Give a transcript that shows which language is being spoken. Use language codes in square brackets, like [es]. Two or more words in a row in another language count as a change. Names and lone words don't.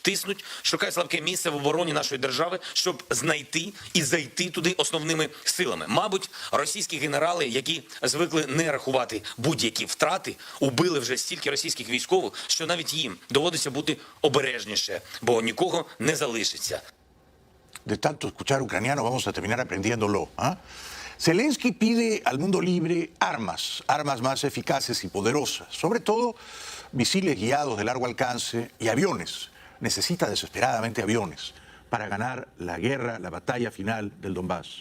[uk] Тиснуть, шукають слабке місце в обороні нашої держави, щоб знайти і зайти туди основними силами. Мабуть, російські генерали, які звикли не рахувати будь-які втрати, убили вже стільки російських військових, що навіть їм доводиться бути обережніше, бо нікого не залишиться. [es] De tanto escuchar ucraniano vamos a terminar aprendiéndolo. Zelensky pide al mundo libre armas, armas más eficaces y poderosas, sobre todo misiles guiados de largo alcance y aviones. Necesita desesperadamente aviones para ganar la guerra, la batalla final del Donbass.